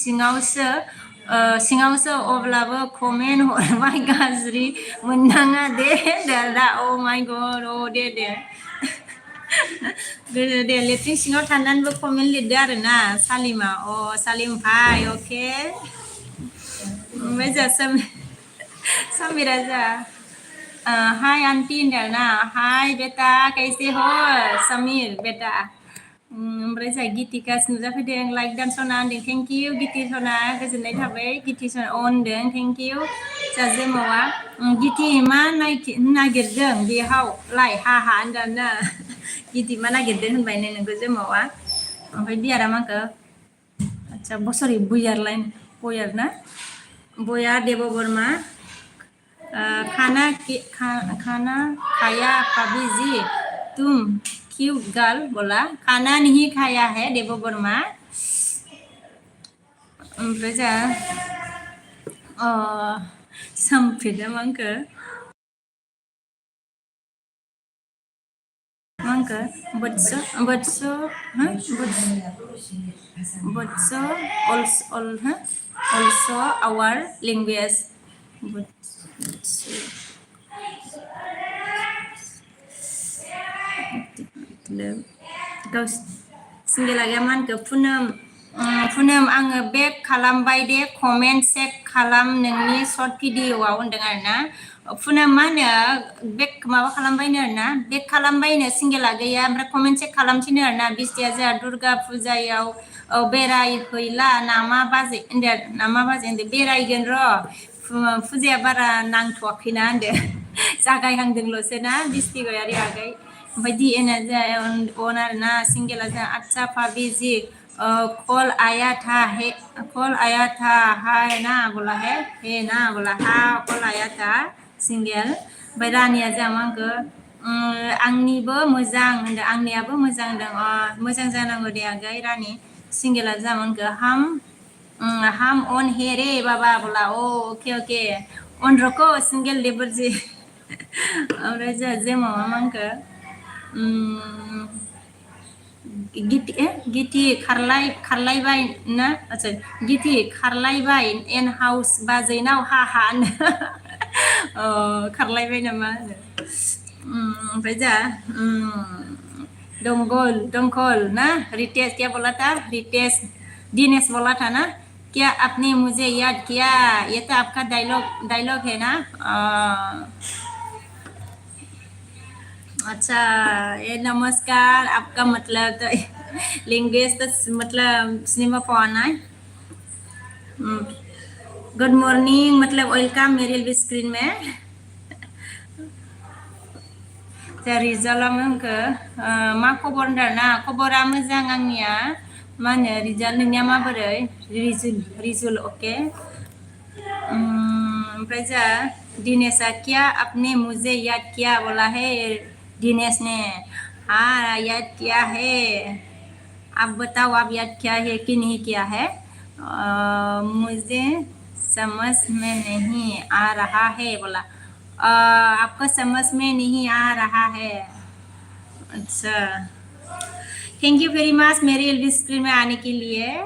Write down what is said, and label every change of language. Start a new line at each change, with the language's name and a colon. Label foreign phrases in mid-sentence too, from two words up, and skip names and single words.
Bodo: सिङावसो अब्लाबो कमेन्ट हरबाय गाज्रि मोननाङा दे दा अ माय गड दे लेट्रिन सिङाव थानानैबो कमेन्ट लिरदो आरो ना सालिमा सालिम भाई अके ओमफ्राय जा समीरा जा
Hindi: हाय आंटी
Bodo: ना
Hindi: हाय बेटा कैसे हो समीर बेटा
Bodo: ओमफ्राय जा गितिका नुजाफैदों लाइक दान सना होनदों
English: thank you
Bodo: गिति सना गोजोननाय थाबाय गिति सना होनदों
English: thank you
Bodo: जाजे मावा गिति मा नागिरदों बेहाव लाइ हा होनदों ना गिति मा नागिरदों होनबाय नोंखौ जोमावा ओमफ्राय बियारा माखो आच्छा सरि बयार ना बया देव बर्मा खाना
Hindi: खाया भाभी जी तुम
English: cute girl
Hindi: बोला खाना नहीं खाया है देव बर्मा
Bodo: ओमफ्राय जा संफेदा angka
English: but so also our language but so
Bodo: गाव सिंगेला मान पुनम आङो बेक खालामबाय दे कमेन्ट चेक खालाम नोंनि शर्ट भिडिअ'आव होनदों आरोना पुनम मा होनो बेक माबा खालामबायनो आरोना बेक खालामबायनो सिंगेला गैया ओमफ्राय कमेन्ट चेक खालामथिनो आरोना बिस्टिया जोंहा दुर्गा फुजायाव बेरायहैला नामा बाजै होनदो नामा बाजै होनदो बेरायगोन र' फुजाया बारा नांथ'वाखैना होनदो जागायहांदोंल'सो ना बिस्टिगयारि आगै ओमफ्राय डिएनआ जाया अन आरोना सिंगेला जोंहा अच्छा फाबिजि
Hindi: कल आया था हाय ना बोला है हे ना बोला हा कल आया था
Bodo: सिंगेल ओमफ्राय रानिया जोंहा मा होनखो आंनिबो मोजां होनदों आंनियाबो मोजां होनदों मोजां जानांगौ दे आगै रानि सिंगेला जोंहा मा होनखो हम अन
Hindi: हे रे बाबा बोला ओके
Bodo: अन रखो सिंगेल लेबरजी ओमफ्राय जोंहा जेमाव मा होनखो गिथि खारलायबाय ना आच्छा गिथि खारलायबाय एन हाउस बाजैनाव हा खारलायबाय नामा होनो ओमफ्राय जा दंखल ना
Hindi: रितेश क्या बोला था रितेश दिनेश बोला था ना क्या आपने मुझे याद किया ये तो आपका डायलॉग है ना अच्छा ये नमस्कार आपका मतलब तो लैंग्वेज तो मतलब सिनेमा पढ़ना है
English: good morning
Hindi: मतलब वेलकम मेरे एलबी स्क्रीन में
Bodo: रिजाल्टआ मोनखो मा खबर होनदों ना खबरा मोजां आंनिया मा होनो रिजाल्ट नोंनिया माबोरै रिजुल अके ओमफ्राय जा
Hindi: दिनेशा क्या आपने मुझे याद किया बोला है दिनेश ने हाँ याद किया है आप बताओ आप याद किया है कि नहीं किया है मुझे समझ में नहीं आ रहा है बोला आपको समझ में नहीं आ रहा है अच्छा
English: thank you very much
Hindi: मेरी एलबी स्क्रीन में आने के लिए